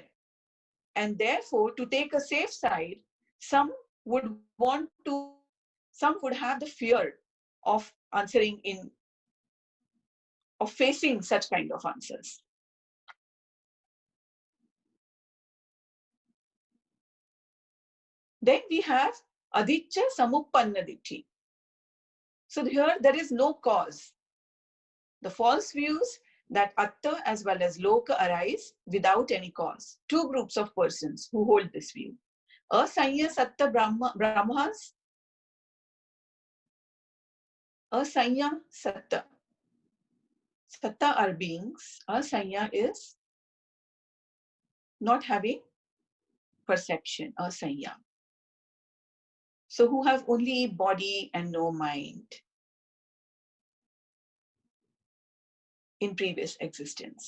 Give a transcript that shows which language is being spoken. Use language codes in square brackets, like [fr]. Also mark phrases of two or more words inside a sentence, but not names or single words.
[en] And therefore, to take a safe side, some would have the fear of answering of facing such kind of answers. Then we have [pi] adicca samuppanna ditthi. [en] So here there is no cause. The false views that atta as well as loka arise without any cause. 2 groups of persons who hold this view. [pi] Asanya satta brahmas. Asanya satta. [en] Satta are beings. Asanya is not having perception. Asanya. So who have only body and no mind in previous existence.